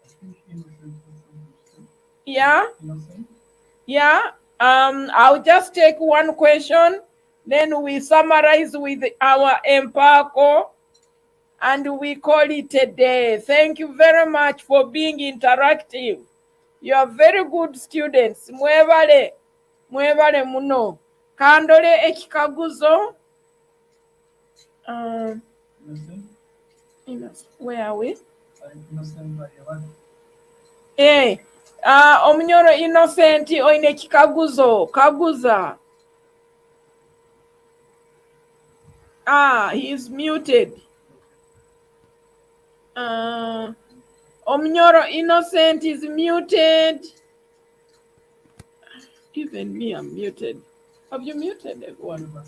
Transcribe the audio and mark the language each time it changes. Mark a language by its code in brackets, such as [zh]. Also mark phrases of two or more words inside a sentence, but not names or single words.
[en] Yeah? Yeah? I'll just take one question, then we summarize with our mpako, and we call it a day. Thank you very much for being interactive. You are very good students. [nyo] Mwebale muno. Kandole ekikaguzo. [en] Where are we? [nyo] Hey, Omunyoro Innocent oine ekikaguzo. Kaguza. [en] He is muted. Omunyoro Innocent is muted. Even me, I'm muted. Have you muted everyone?